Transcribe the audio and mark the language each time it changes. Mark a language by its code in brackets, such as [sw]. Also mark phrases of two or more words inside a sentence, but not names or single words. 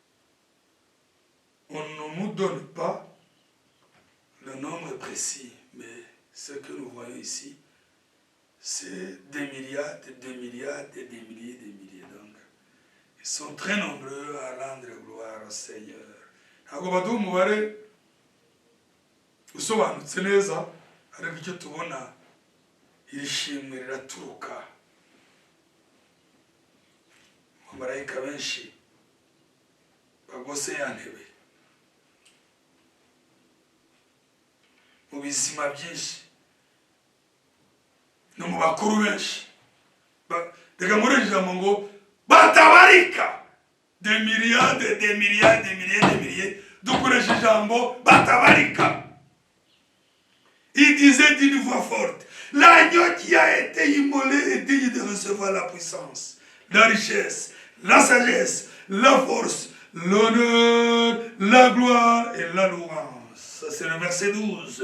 [fr] On ne nous donne pas le nombre précis, mais ce que nous voyons ici, c'est des myriades et des myriades et des milliers de milliers. Donc, ils sont très nombreux à rendre gloire au Seigneur. [rw] Ntabwo baduha umubare usobanutse neza, ariko icyo tubona, iri shimwe riraturuka mu marayika benshi bagose ya ntebe, mu bizima byinshi no mu bakuru benshi. Reka nkoreshe ijambo ngo batabarika, [fr] des myriades, des milliards, des milliers, des milliers. [rw] Dukoreshe ijambo batabarika. [fr] Il disait d'une voix forte: l'agneau qui a été immolé est digne de recevoir la puissance, la richesse, la sagesse, la force, l'honneur, la gloire et la louange. Ça, c'est le verset 12.